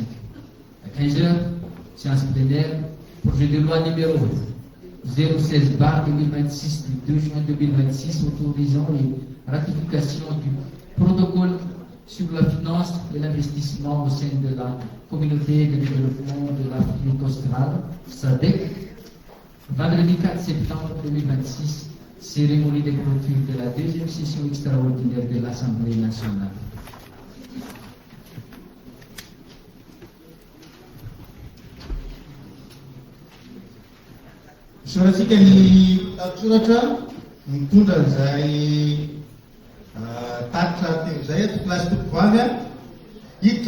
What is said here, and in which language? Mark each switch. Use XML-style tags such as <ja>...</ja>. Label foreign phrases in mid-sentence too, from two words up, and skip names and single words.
<fr>À 15h, séance plénière, projet de loi numéro 016/2026 du 2 juin 2026 autorisant la ratification du protocole sur la finance et l'investissement au sein de la communauté de développement de l'Afrique australe, SADC. Vendredi 4 septembre 2026, cérémonie de clôture de la deuxième session extraordinaire de l'Assemblée nationale.</fr> <mg>Soratsika ny soratra mitondra izay tatitra teo izay ato plasy tokovavy hiditra</mg>